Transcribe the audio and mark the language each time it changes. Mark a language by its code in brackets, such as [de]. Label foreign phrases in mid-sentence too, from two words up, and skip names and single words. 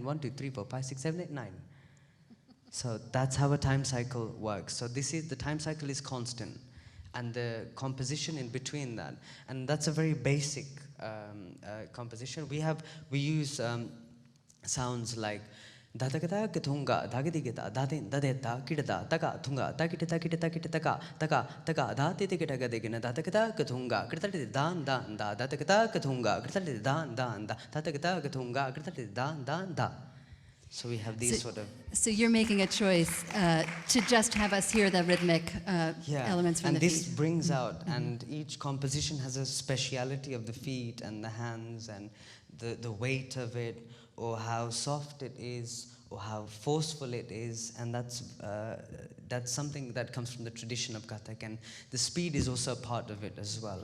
[en] 1, 2, 3, 4, 5, 6, 7, 8, 9. So that's how a time cycle works. So the time cycle is constant, and the composition in between that, and that's a very basic composition. We use sounds like dadagada gatunga dagidigita dadin dadeta kidada taka tunga takita takita takita taka taka taka dati tikita gadigina dadagada gatunga kritati dan dan da dadagada gatunga kritati dan dan da dadagada gatunga kritati dan dan da. So we have these So you're making a choice to just have us hear the rhythmic elements from and the this feet. brings out, and each composition has a speciality of the feet and the hands and the weight of it, or how soft it is, or how forceful it is, and that's something that comes from the tradition of Kathak, and the speed is also a part of it as well.